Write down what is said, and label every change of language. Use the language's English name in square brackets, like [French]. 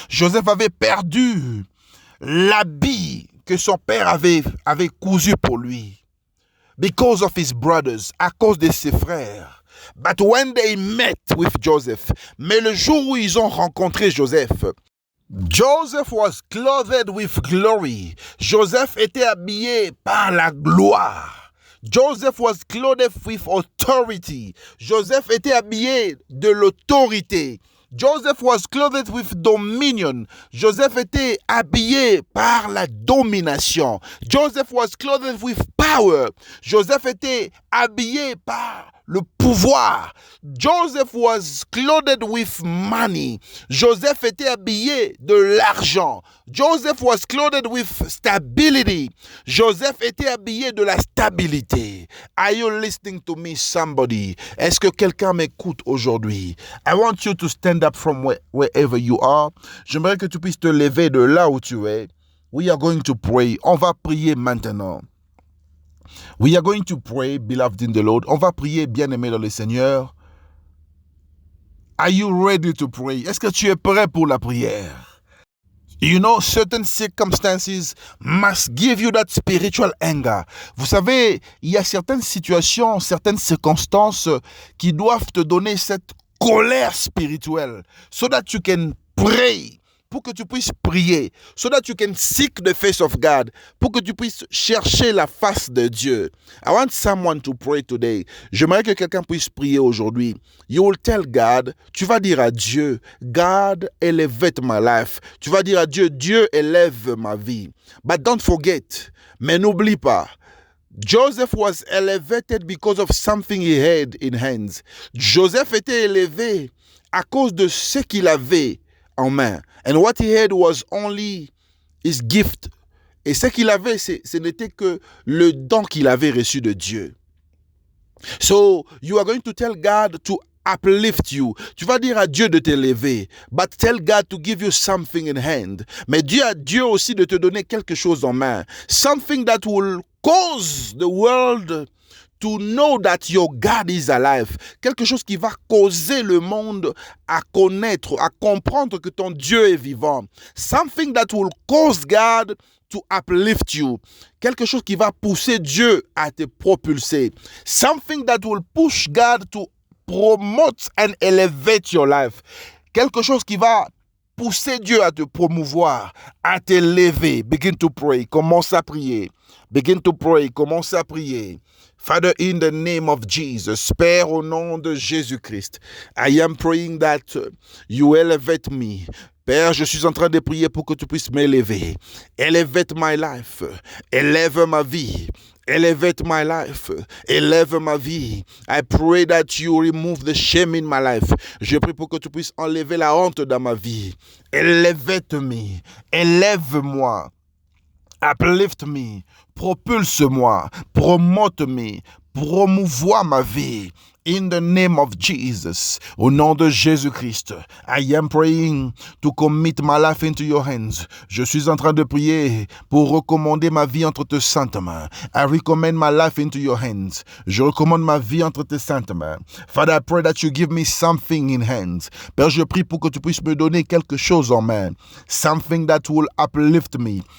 [French] Joseph avait perdu l'habit que son père avait cousu pour lui. [English] Because of his brothers, [French] à cause de ses frères. [English] But when they met with Joseph, [French] mais le jour où ils ont rencontré Joseph, [English] Joseph was clothed with glory. [French] Joseph était habillé par la gloire. [English] Joseph was clothed with authority. [French] Joseph était habillé de l'autorité. [English] Joseph was clothed with dominion. [French] Joseph était habillé par la domination. [English] Joseph was clothed with power. [French] Joseph était habillé par le pouvoir. [English] Joseph was clothed with money. [French] Joseph était habillé de l'argent. [English] Joseph was clothed with stability. [French] Joseph était habillé de la stabilité. [English] Are you listening to me, somebody? [French] Est-ce que quelqu'un m'écoute aujourd'hui? [English] I want you to stand up from wherever you are. [French] J'aimerais que tu puisses te lever de là où tu es. [English] We are going to pray. [French] On va prier maintenant. [English] We are going to pray, beloved in the Lord. [French] On va prier, bien-aimé dans le Seigneur. [English] Are you ready to pray? [French] Est-ce que tu es prêt pour la prière? [English] You know, certain circumstances must give you that spiritual anger. [French] Vous savez, il y a certaines situations, certaines circonstances qui doivent te donner cette colère spirituelle [English] so that you can pray. [French] Pour que tu puisses prier, [English] so that you can seek the face of God, [French] pour que tu puisses chercher la face de Dieu. [English] I want someone to pray today. [French] J'aimerais que quelqu'un puisse prier aujourd'hui. [English] You will tell God, [French] tu vas dire à Dieu, [English] God, elevate my life. [French] Tu vas dire à Dieu, Dieu élève ma vie. [English] But don't forget, [French] mais n'oublie pas, [English] Joseph was elevated because of something he had in hands. [French] Joseph était élevé à cause de ce qu'il avait en main. [English] And what he had was only his gift. [French] Et ce qu'il avait, ce n'était que le don qu'il avait reçu de Dieu. [English] So, you are going to tell God to uplift you. [French] Tu vas dire à Dieu de t'élever. [English] But tell God to give you something in hand. [French] Mais Dieu a Dieu aussi de te donner quelque chose en main. [English] Something that will cause the world to know that your God is alive. [French] Quelque chose qui va causer le monde à connaître, à comprendre que ton Dieu est vivant. [English] Something that will cause God to uplift you. [French] Quelque chose qui va pousser Dieu à te propulser. [English] Something that will push God to promote and elevate your life. [French] Quelque chose qui va pousser Dieu à te promouvoir, à t'élever. [English] Begin to pray. [French] Commence à prier. [English] Begin to pray. [French] Commence à prier. [English] Father, in the name of Jesus, [French] Père, au nom de Jésus-Christ, [English] I am praying that you elevate me. [French] Père, je suis en train de prier pour que tu puisses m'élever. [English] Elevate my life. [French] Élève ma vie. [English] Elevate my life. [French] Élève ma vie. [English] I pray that you remove the shame in my life. [French] Je prie pour que tu puisses enlever la honte dans ma vie. Elevate-moi. Élève-moi. [English] Uplift me, [French] propulse-moi, [English] promote-me, [French] promouvois ma vie. [English] In the name of Jesus, [French] au nom de Jésus-Christ, [English] I am praying to commit my life into your hands. [French] Je suis en train de prier pour recommander ma vie entre tes saintes mains. [English] I recommend my life into your hands. [French] Je recommande ma vie entre tes saintes mains. [English] Father, I pray that you give me something in hands. [French] Père, je prie pour que tu puisses me donner quelque chose en main. [English] Something that will uplift me.